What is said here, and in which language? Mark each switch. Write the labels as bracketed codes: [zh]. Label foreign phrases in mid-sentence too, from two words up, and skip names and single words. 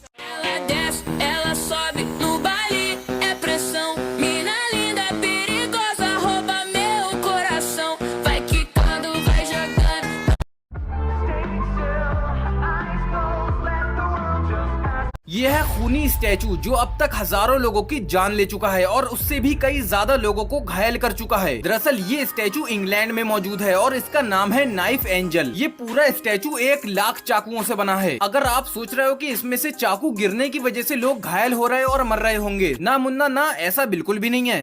[pt] Ela desce, ela sobe no baile, é pressão. Mina linda, perigosa, rouba meu coração. Vai quicando, vai jogando. [hi] यह है खूनी स्टैचू जो अब तक हजारों लोगों की जान ले चुका है और उससे भी कई ज्यादा लोगों को घायल कर चुका है। दरअसल ये स्टैचू इंग्लैंड में मौजूद है और इसका नाम है नाइफ एंजल। ये पूरा स्टैचू 1 लाख चाकुओं से बना है। अगर आप सोच रहे हो कि इसमें से चाकू गिरने की वजह से लोग घायल हो रहे और मर रहे होंगे, ना मुन्ना ना, ऐसा बिल्कुल भी नहीं है।